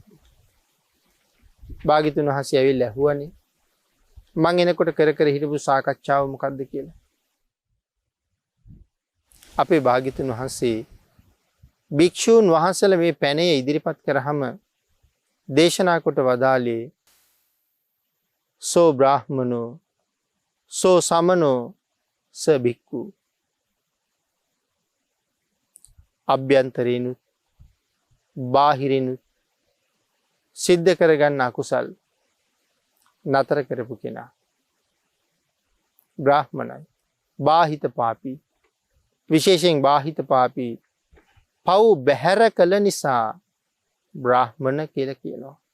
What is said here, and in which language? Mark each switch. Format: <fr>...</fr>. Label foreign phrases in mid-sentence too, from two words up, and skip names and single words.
<si>භාග්‍යතුන් වහන්සේ ඇවිල්ලා ඇහුවනේ මං එනකොට කර කර හිටපු සාකච්ඡාව මොකක්ද කියලා. අපේ භාග්‍යතුන් වහන්සේ භික්ෂූන් වහන්සේලා මේ පැනේ ඉදිරිපත් කරාම දේශනා කොට වදාළේ</si> <pi>සෝ බ්‍රාහ්මනෝ සෝ සමනෝ ස භික්ඛු.</pi> <si>අභ්‍යන්තරේනුත් බාහිරිනුත් සිද්ධ කරගන්න අකුසල් නතර කරපු කෙනා බ්‍රාහ්මණයි. බාහිත පාපී, විශේෂයෙන් බාහිත පාපී පව් බැහැර කළ නිසා බ්‍රාහ්මණ කියලා කියනවා.</si>